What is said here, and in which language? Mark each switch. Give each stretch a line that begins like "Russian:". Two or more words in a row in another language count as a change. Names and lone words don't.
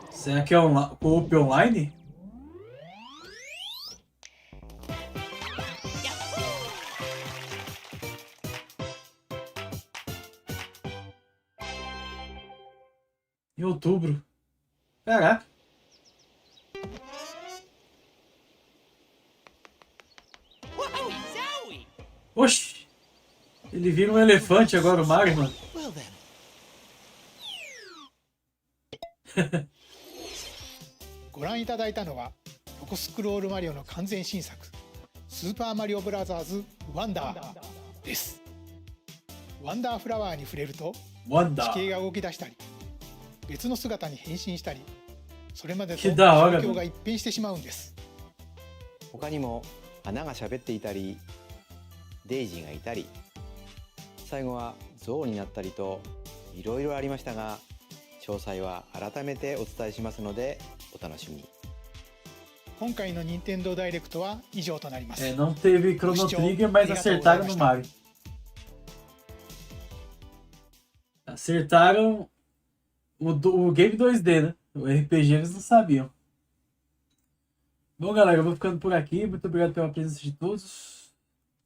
Portuguese: Será que é co-op online? Em outubro. Caraca. Oxi. Ele vira um elefante agora, o Mario, mano.
Japanese: ご覧いただいたのは横スクロールマリオの完全新作スーパーマリオブラザーズワンダーです。ワンダーフラワーに触れると地形が動き出したり別の姿に変身したりそれまでと状況が一変してしまうんです。他にも花が喋っていたりデイジーがいたり最後はゾウになったりといろいろありましたが詳細は改めてお伝えしますのでお楽しみに。今回の任天堂ダイレクトは以上となります。
Portuguese: Não teve Chrono Trigger, mas acertaram no Mario. Acertaram o game 2D, né? O RPG eles não sabiam. Bom, galera, eu vou ficando por aqui. Muito obrigado pela presença de todos.